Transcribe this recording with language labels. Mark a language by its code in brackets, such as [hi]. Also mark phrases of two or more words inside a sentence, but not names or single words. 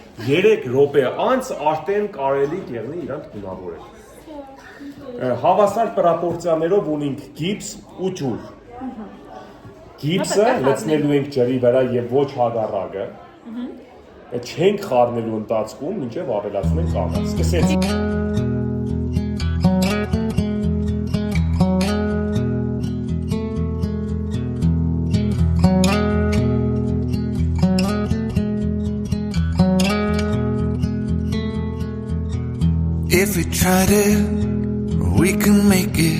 [hy] 3 րոպե անց արդեն կարելի կեղնի իրանք դունավորել։ Հավասար պրոպորցիաներով ունենք գիպս ու ջուր։ Գիպսը լցնելու ենք ջրի վրա եւ ոչ հագարակը։ Չենք խառնելու ընթացքում, մինչև ավելացնում ենք աղը։ Սկսեցինք։ [en] If we tried it, we can make it.